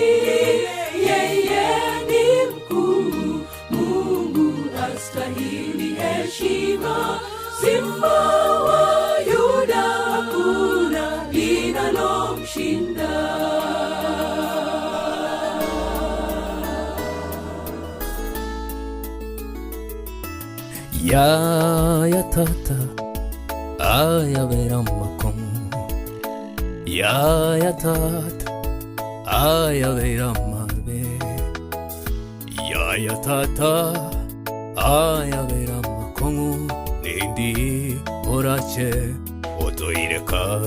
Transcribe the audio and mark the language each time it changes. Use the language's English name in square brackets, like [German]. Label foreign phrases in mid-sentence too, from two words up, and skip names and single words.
[Swahili] Yeye ni mkuu, Mungu astahili heshima, Simba wa Yuda hakuna linalomshinda. [Gusii] Ya tata ayabera makom, ya tata ayabera mabe, ya tata ayabera makom, nindi orache otoireka.